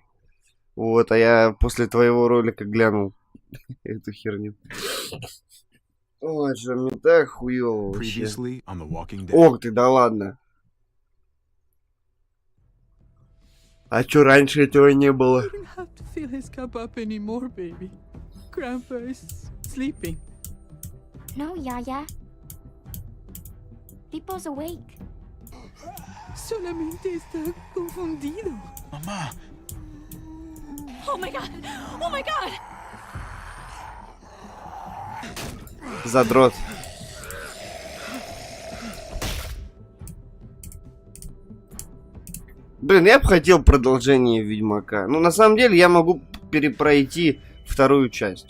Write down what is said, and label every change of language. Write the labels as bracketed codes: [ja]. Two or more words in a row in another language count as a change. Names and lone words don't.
[ru] Вот, а я после твоего ролика глянул эту херню. Ой, же мне так хуёво вообще. Ох ты, да ладно. А чё раньше этого не было? [es] No, Yaya. [en] Pipo's awake. [es] Solamente está confundido. Mamá. [en] Oh my god! Oh my god! [ru] Задрот. Блин, я бы хотел продолжение Ведьмака. Ну, на самом деле, я могу перепройти вторую часть.